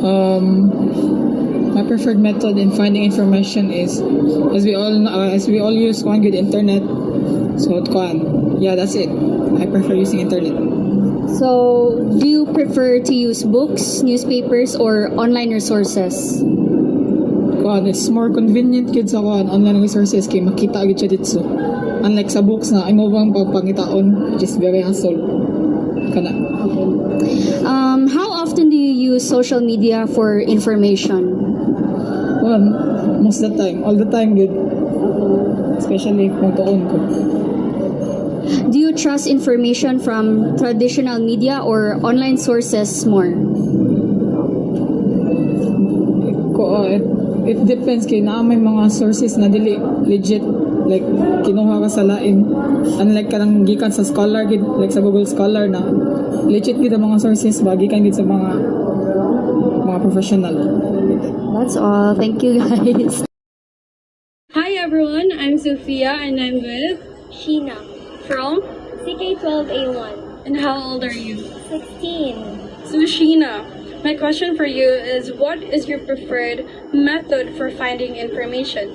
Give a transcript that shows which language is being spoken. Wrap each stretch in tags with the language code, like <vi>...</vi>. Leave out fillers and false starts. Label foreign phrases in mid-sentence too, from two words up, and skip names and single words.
<en>My preferred method in finding information is, as we all use one good internet. So yeah, that's it. I prefer using internet. So, do you prefer to use books, newspapers, or online resources? It's more convenient</en> <ceb>gid sa</ceb> <en>online resources</en> <ceb>kay makita gid siya dito. Unlike sa books na imo bang pagpangitaon,</ceb> <en>which is very hassle.</en> <ceb>Kana.</ceb> <en>How often do you use social media for information? Most of the time, all the time good.</en> <ceb>Especially kung tuon ko.</ceb> <en>Do you trust information from traditional media or online sources more? It depends</en> <ceb>kay naa may mga sources na dili legit, like kinuha ka sa lain, unlike kanang gikan sa scholar gid, like sa Google Scholar na legit gid ang mga sources ba gikan gid sa mga professional.</ceb> <en>That's all. Thank you guys. Hi everyone, I'm Sophia and I'm with Sheena. from CK12A1. and how old are you? 16. So Sheena, my question for you is what is your preferred method for finding information?</en>